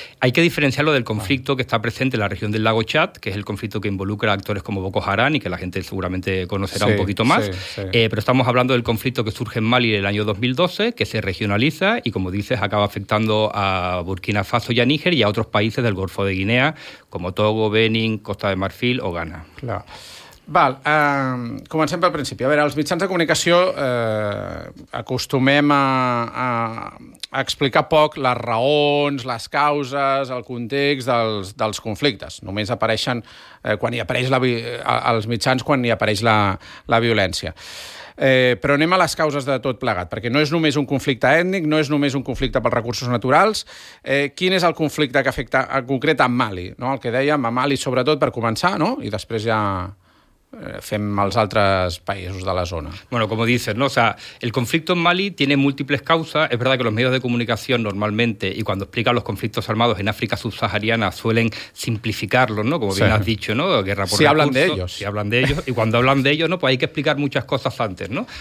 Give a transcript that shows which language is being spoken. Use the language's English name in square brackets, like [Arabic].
[Spanish] Hay que diferenciarlo del conflicto que está presente en la región del lago Chad, que es el conflicto que involucra a actores como Boko Haram y que la gente seguramente conocerá un poquito más. Sí. Pero estamos hablando del conflicto que surge en Mali en el año 2012, que se regionaliza y, como dices, acaba afectando a Burkina Faso y a Níger y a otros países del Golfo de Guinea, como Togo, Benin, Costa de Marfil o Ghana. [Catalan] Clar. Val, comencem pel principi. A veure, els mitjans de comunicació acostumem a explicar poc les raons, les causes, el context dels conflictes. Només apareixen quan hi apareix als mitjans quan hi apareix la violència. Però anem a les causes de tot plegat, perquè no és només un conflicte ètnic, no és només un conflicte pels recursos naturals. Quin és el conflicte que afecta en concret a Mali? No? El que dèiem, a Mali sobretot per començar, no? I després ja fem els altres països de la zona. [Spanish] Bueno, como dices, ¿no? O sea, el conflicto en Mali tiene múltiples causas. Es verdad que los medios de comunicación normalmente, y cuando explican los conflictos armados en África subsahariana, suelen simplificarlos, ¿no? Como bien has dicho, ¿no? Guerra por recursos. Hablan de ellos. Si hablan de ellos. Y cuando hablan de ellos, ¿no? Pues hay que explicar muchas cosas antes, ¿no?